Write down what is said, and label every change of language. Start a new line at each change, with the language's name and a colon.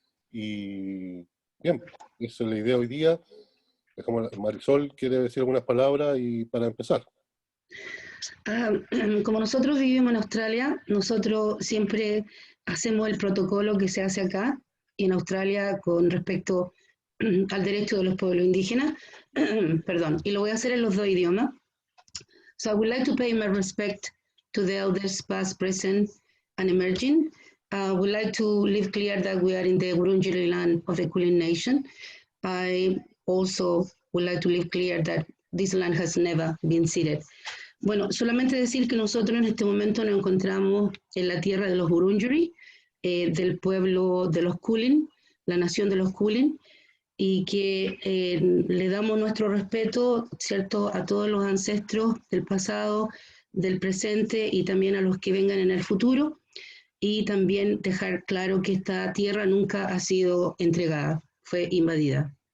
Spanish: Y bien, esa es la idea hoy día. Marisol quiere decir algunas palabras y para empezar. Como nosotros vivimos en Australia, nosotros siempre hacemos el protocolo que se hace acá y en Australia con respecto al derecho de los pueblos indígenas. Perdón, y lo voy a hacer en los dos idiomas.
English: So I would like to pay my respect to the elders past, present, and emerging. I would like to leave clear that we are in the Wurundjeri land of the Kulin Nation. I also would like to leave clear that this land has never been ceded.
Spanish: Bueno, solamente decir que nosotros en este momento nos encontramos en la tierra de los Wurundjeri, del pueblo de los Kulin, la nación de los Kulin, y que le damos nuestro respeto, ¿cierto?, a todos los ancestros del pasado, del presente y también a los que vengan en el futuro, y también dejar claro que esta tierra nunca ha sido entregada, fue invadida.